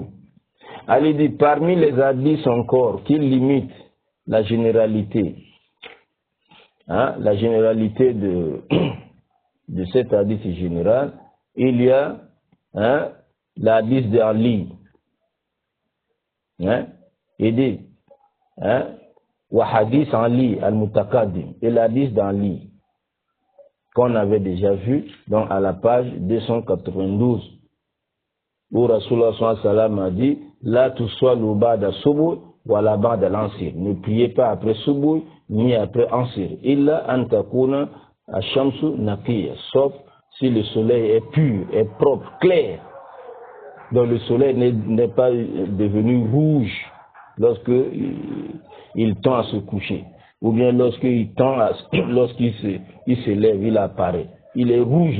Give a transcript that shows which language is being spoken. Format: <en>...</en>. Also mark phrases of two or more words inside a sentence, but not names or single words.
<fr>Allez, dit, parmi les hadiths encore qui limitent la généralité, la généralité de cet hadith général, il y a l'hadith d'Ali. Il dit,</fr> <ar>وحديث علي المتقدم,</ar> <fr>et l'hadith d'Ali, qu'on avait déjà vu donc à la page 292, où Rasulullah</fr> <ar>صلى الله عليه وسلم</ar> <fr>a dit,</fr> <ar>لا تصلوا بعد الصبح ولا بعد العصر.</ar> <fr>Ne priez pas après subuh ni après ansir.</fr> <ar>إلا أن تكون الشمس نقية,</ar> <fr>sauf si le soleil est pur, est propre, clair. Donc le soleil n'est pas devenu rouge lorsque il tend à se coucher. Ou bien lorsqu'il se lève, il apparaît. Il est rouge.</fr>